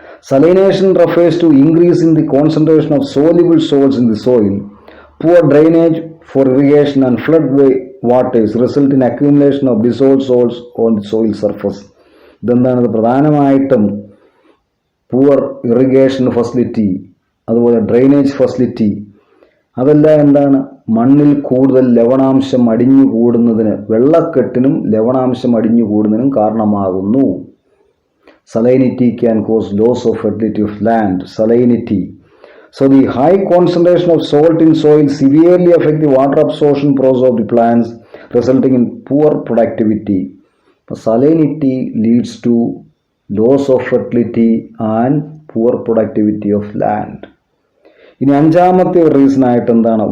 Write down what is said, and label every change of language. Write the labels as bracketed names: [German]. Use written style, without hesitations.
[English] Salination refers to increase in the concentration of soluble salts in the soil. Poor drainage for irrigation and flood waters result in accumulation of dissolved salts on the soil surface. [Malayalam] ഇതെന്താണ്? പ്രധാനമായിട്ടും poor irrigation facility, അതുപോലെ drainage facility, അതെല്ലാം എന്താണ്? മണ്ണിൽ കൂടുതൽ ലവണാംശം അടിഞ്ഞു കൂടുന്നതിന്, വെള്ളക്കെട്ടിനും ലവണാംശം അടിഞ്ഞു കൂടുന്നതിനും കാരണമാകുന്നു. [English] Salinity can cause loss of fertility of land. Salinity. So the high concentration of salt in soil severely affect the water absorption process of the plants, resulting in poor productivity. Salinity leads to loss of fertility and poor productivity of land. [Malayalam] ഇനി അഞ്ചാമത്തെ ഒരു reason ആയിട്ട് എന്താണ്?